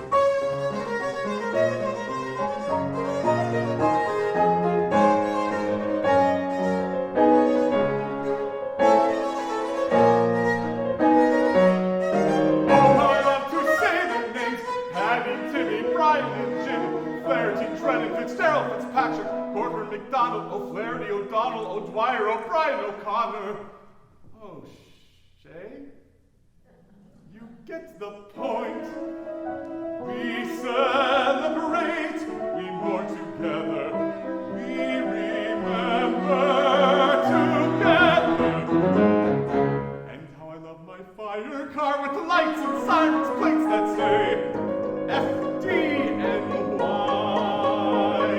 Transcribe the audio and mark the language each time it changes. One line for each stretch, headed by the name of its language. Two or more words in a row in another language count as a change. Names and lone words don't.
English: Oh, how I love to say their names. Paddy, Timmy, Brian, and Jim, Flaherty, Drennan, Fitzgerald, Fitzpatrick, Corcoran, McDonald, O'Flaherty, O'Donnell, O'Dwyer, O'Brien, O'Connor. O'Shea? You get the point. We celebrate, we mourn together, we remember together. And how I love my fire car with the lights and sirens, plates that say FDNY.